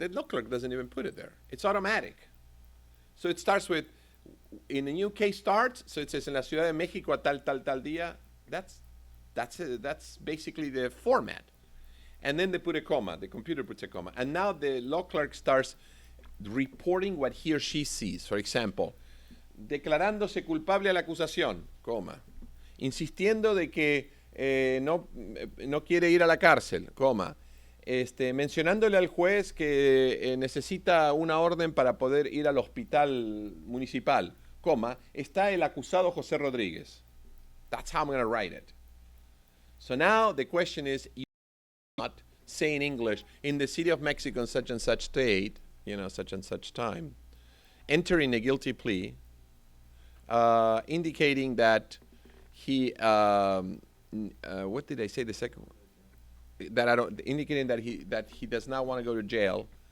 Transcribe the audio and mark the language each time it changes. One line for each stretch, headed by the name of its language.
English: The law clerk doesn't even put it there. It's automatic. So it starts with, in a new case starts, so it says
Spanish: "En la Ciudad de México tal día."
English: That's basically the format. And then they put a comma. The computer puts a comma. And now the law clerk starts reporting what he or she sees. For example,
Spanish: declarándose culpable a la acusación, coma. Insistiendo de que no quiere ir a la cárcel, coma. Mencionándole al juez que necesita una orden para poder ir al hospital municipal, coma. Está el acusado José Rodríguez.
English: That's how I'm going to write it. So now the question is, you not say in English, in the city of Mexico on such and such date, such and such time, entering a guilty plea, indicating that he, what did I say the second one? Indicating that he does not want to go to jail,